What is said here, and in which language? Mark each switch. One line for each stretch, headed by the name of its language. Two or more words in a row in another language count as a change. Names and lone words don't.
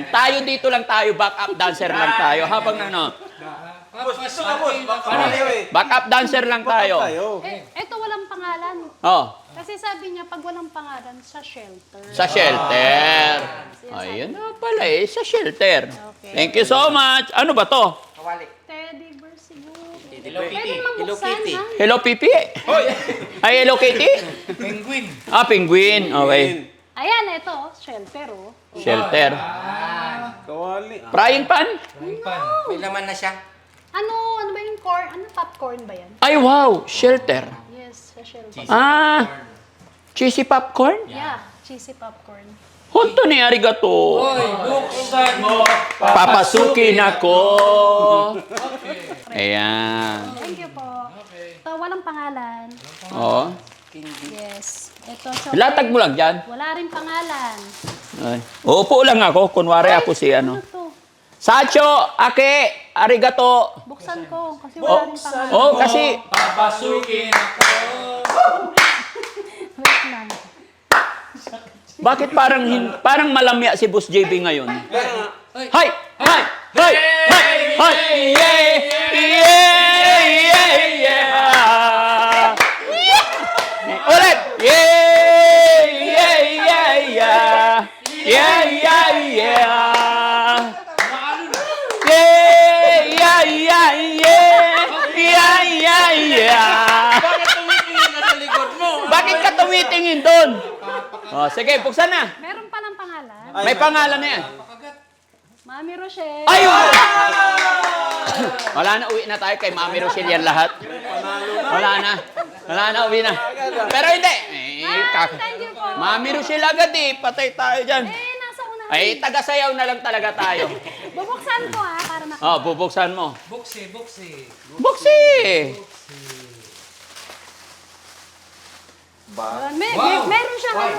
Filipino: Tayo dito lang tayo,
English: backup dancer
Filipino: lang tayo. Habang ano,
English: backup dancer
Filipino: lang tayo. Ito walang pangalan. Oh, Kasi sabi niya, pag walang pangalan, sa shelter. sa shelter. Ayun na pala eh, sa shelter. Okay.
English: Thank you so much.
Filipino: Ano ba to?
English: Teddy bear
Filipino: siguro. Pwede naman buksan, ha?
English: Hello, Pipi. Ay, Hello, Kitty.
Filipino: Penguin. Ah, penguin. Okay. Ayan, ito, shelter, oh. Shelter. Kawali.
English: Frying pan? Frying pan.
Filipino: May laman na siya. Ano ba yung corn? Ano, popcorn ba yan? Ay, wow. Shelter. Yes, sa shelter.
English: Ah, cheesy popcorn? Yeah, cheesy popcorn.
Japanese: Honto ni arigato.
Filipino: Hoy, buksan mo. Papasukin ako. Ayan.
English: Thank you
Filipino: po. Ito, walang pangalan. Oh. Yes. Ito, so Latag mo lang dyan. wala rin pangalan. Ay. Uupo lang ako. Kunwari ako si ano. Ano to?
Japanese: Sacho, ake, arigato.
Filipino: Buksan ko, kasi wala rin pangalan. Oh, kasi Papasukin ako. Wait lang. bakit parang malamya si Boss JB ngayon? Hay! Hay! Hay! Hay! Hay!
English: Yeah! Yeah! Yeah! Yeah! Ulit! Yeah! Yeah! Yeah! Yeah! Yeah! Yeah! Yeah! Yeah! Yeah! Yeah! Yeah! Yeah! Yeah! Yeah!
Filipino: Bakit ka tumitingin doon? Oh, sige, buksan na. Meron palang pangalan. May pangalan na yan. Mami Rochelle. Ayun! Wala na, uwi na tayo kay Mami Rochelle yan lahat. Wala na, uwi na. Pero hindi.
English: Thank you
Filipino: po. Mami Rochelle agad eh. Patay tayo dyan. Nasa unahan. Ay, tagasayaw na lang talaga tayo. Bubuksan ko, ha, para makita. Oh, bubuksan mo. Buksi, buksi. Buksi! Meron siyang ano.